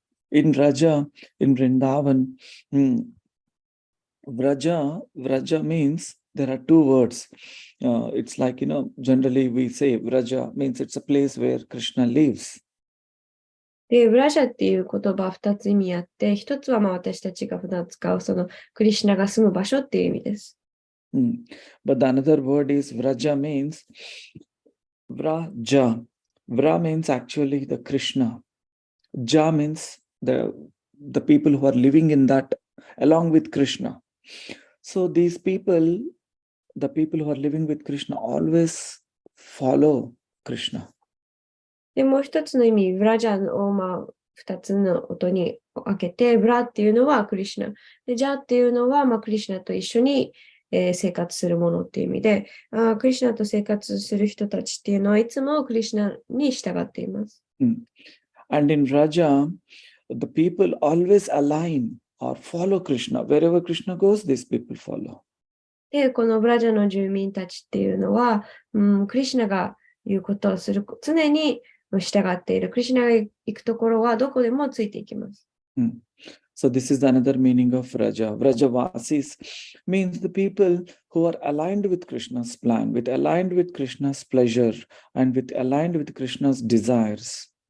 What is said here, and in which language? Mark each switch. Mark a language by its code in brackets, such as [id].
[en] In Vrindavan, Vraja means there are two words. It's like, generally we say Vraja means it's a place where Krishna lives. [ja] で、ブラジャっていう言葉は2つ意味あって、一つは私たちが普段使うそのクリシュナが住む場所っていう意味です。 [en] But the another word is Vraja means Vraja. Vra means actually the Krishna. Ja means the people who are living in that along with Krishna. So these people, the people who are living with Krishna always follow Krishna. [ja] で、もう一つの意味、ブラジャを二つの音に分けて、ブラっていうのはクリシュナ。で、ジャっていうのはクリシュナと一緒に、生活するものっていう意味で、クリシュナと生活する人たちっていうのはいつもクリシュナに従っています。 [en] And in Raja, the people always align or follow Krishna. Wherever Krishna goes, these people follow. [ja] で、このブラジャの住民たちっていうのは、クリシュナが言うことをする、常に従っている。クリシュナが行くところはどこでもついていきます。 [en] So this is another meaning of Vraja. Vrajavasis means the people who are aligned with Krishna's plan, aligned with Krishna's pleasure, and aligned with Krishna's desires.